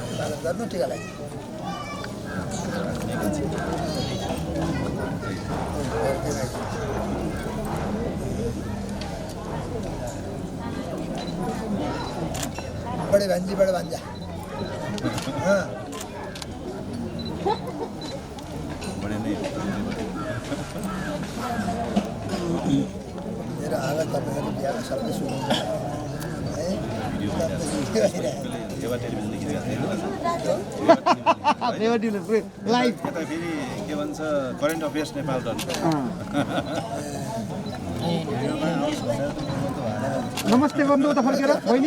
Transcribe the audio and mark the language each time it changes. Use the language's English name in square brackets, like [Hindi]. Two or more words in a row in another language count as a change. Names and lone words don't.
[Nepali] अभिवादन गर्नु टिका लगाइ [Hindi] बड़े भांजी बड़े भांजा हाँ बड़े नहीं [Nepali] मेरा आवाज तपाईँहरू बिहामा सबै सुन्नुहुन्छ है एउटा टेलिभिजन देखिरहेको थिएँ लाइभ यता फेरि के भन्छ करेन्ट अफेयर्स नेपाल नमस्ते गर्नु त फर्केर बहिनी